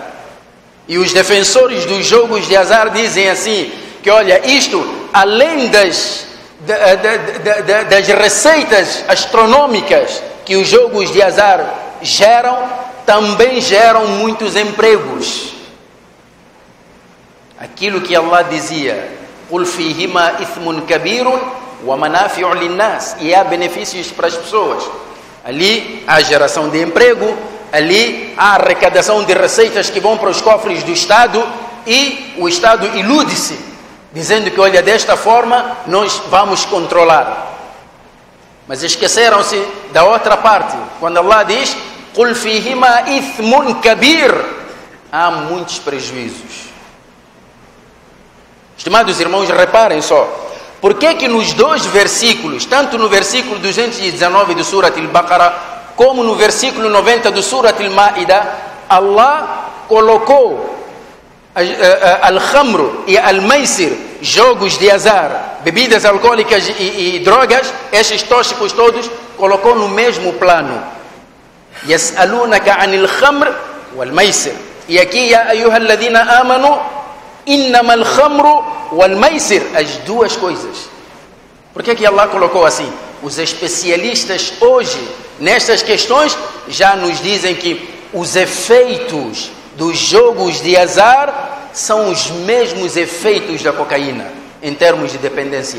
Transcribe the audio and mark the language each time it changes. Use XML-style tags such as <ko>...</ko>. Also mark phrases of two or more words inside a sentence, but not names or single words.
<pt>E os defensores dos jogos de azar dizem assim, que olha, isto além das receitas astronômicas que os jogos de azar geram, também geram muitos empregos. Aquilo que Allah dizia:</pt> <ar>"قل فيهما إثم كبير ومنافع للناس",</ar> <pt>e há benefícios para as pessoas. Ali há geração de emprego, ali há arrecadação de receitas que vão para os cofres do Estado, e o Estado ilude-se, dizendo que, olha, desta forma nós vamos controlar. Mas esqueceram-se da outra parte, quando Allah diz:</pt> <ar>"قل فيهما إثم كبير",</ar> <pt>há muitos prejuízos. Estimados irmãos, reparem só, por que nos dois versículos, tanto no versículo 219 do Surat al-Baqarah, como no versículo 90 do Surat al-Ma'idah, Allah colocou al-Khamr e al-Maisir, jogos de azar, bebidas alcoólicas e drogas, estes tóxicos todos, colocou no mesmo plano.</pt> <ar>يسألونك عن الخمر والميسر.</ar> <pt>E aqui,</pt> <ar>يا أيها الذين آمنوا إنما الخمر والميسر,</ar> <pt>as duas coisas. Por que Allah colocou assim? Os especialistas hoje nestas questões já nos dizem que os efeitos dos jogos de azar são os mesmos efeitos da cocaína em termos de dependência.</pt>